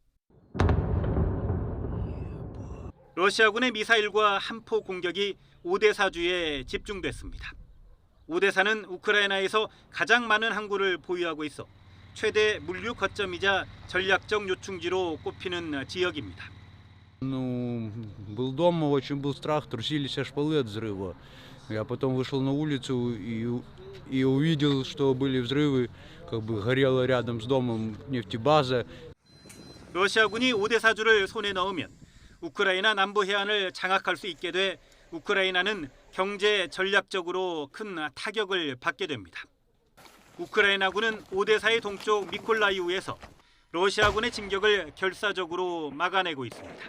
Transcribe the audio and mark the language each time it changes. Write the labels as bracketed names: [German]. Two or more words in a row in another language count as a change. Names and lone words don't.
[Korean] 러시아군의 미사일과 함포 공격이 오데사주에 집중됐습니다. 오데사는 우크라이나에서 가장 많은 항구를 보유하고 있어 최대 물류 거점이자 전략적 요충지로 꼽히는 지역입니다. [Russian] Был дома, очень был страх, трусились шпалы от взрыва. Я потом вышел на улицу и увидел, что были взрывы, горела рядом с домом нефтебаза. [Korean] 러시아군이 오데사주를 손에 넣으면 우크라이나 남부 해안을 장악할 수 있게 돼 우크라이나는 경제 전략적으로 큰 타격을 받게 됩니다. 우크라이나군은 오데사의 동쪽 미콜라이우에서 러시아군의 진격을 결사적으로 막아내고 있습니다.